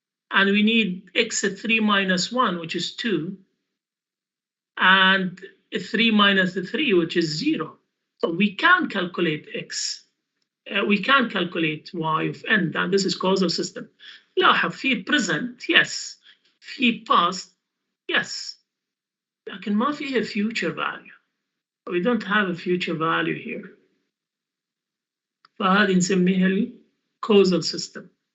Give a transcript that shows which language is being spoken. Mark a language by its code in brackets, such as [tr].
[en] And we need x at 3 minus 1, which is 2. And 3 minus 3, which is 0. So we can calculate x. We can calculate y of n, and this is causal system. [ar] لاحظ في [en] present, yes. [ar] في [en] past, yes. [ar] لكن ما فيها future value. [en] We don't have a future value here. [ar] فهذه نسميها ال [en] causal system.